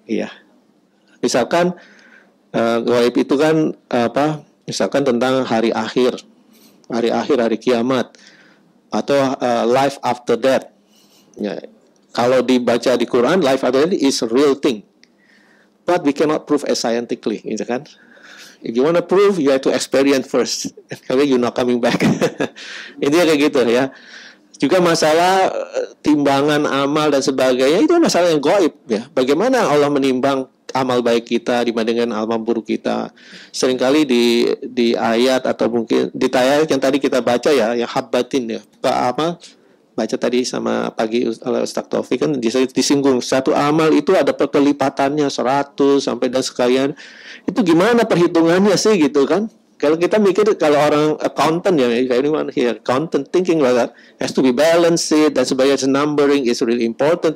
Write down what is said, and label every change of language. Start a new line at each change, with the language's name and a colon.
Indonesian: Ya, misalkan gaib itu kan misalkan tentang hari akhir, hari kiamat, atau
English: life after death.
Indonesian: Ya, kalau dibaca di Quran,
English: life after death is a real thing, but we cannot prove as scientifically,
Indonesian: gitu kan?
English: If you want to prove, you have to experience first.
Indonesian: Kalau
English: you're not coming back.
Indonesian: Intinya kayak gitu ya. Juga masalah timbangan amal dan sebagainya, itu masalah yang gaib ya. Bagaimana Allah menimbang amal baik kita dibandingkan amal buruk kita? Seringkali di ayat atau mungkin di ayat yang tadi kita baca ya, yang habbatin ya. Baca tadi sama pagi oleh Ustaz Taufik kan disinggung satu amal itu ada perkelipatannya 100 sampai dan sekalian. Itu gimana perhitungannya sih gitu kan? Kalau kita mikir, kalau orang accountant ya,
English: anyone here accountant thinking like that, has to be balanced
Indonesian: dan sebagainya,
English: numbering is really important.